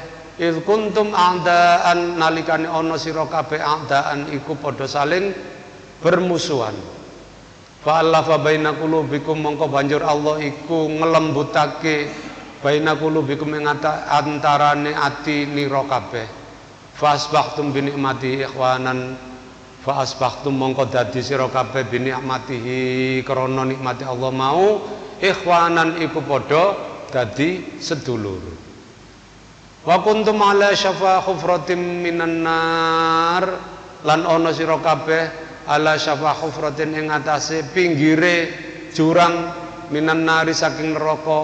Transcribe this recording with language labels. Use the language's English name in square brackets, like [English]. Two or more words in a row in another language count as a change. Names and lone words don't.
[Arabic] إذ كنتم أعداء, [Javanese] nalikane ana sira kabeh a'daan iku padha saling bermusuhan. [Arabic] فألف بين قلوبكم, [Javanese] mongko banjur Allah iku ngelembutake [Arabic] بين قلوبكم [Javanese] ing antarane ati nira kabeh. [Arabic] فأصبحتم بنعمته إخوانا, فأصبحتم [Javanese] mongko dadi sira kabeh [Arabic] بنعمته, [Javanese] krana nikmati Allah mau, ikhwanan iku padha dadi sedulur. [Arabic] وكنتم على شفا حفرة من النار, [Javanese] lan ana sira kabeh [Arabic] على شفا حفرة [Javanese] ing atase pinggire jurang [Arabic] من النار [Javanese] saking neraka.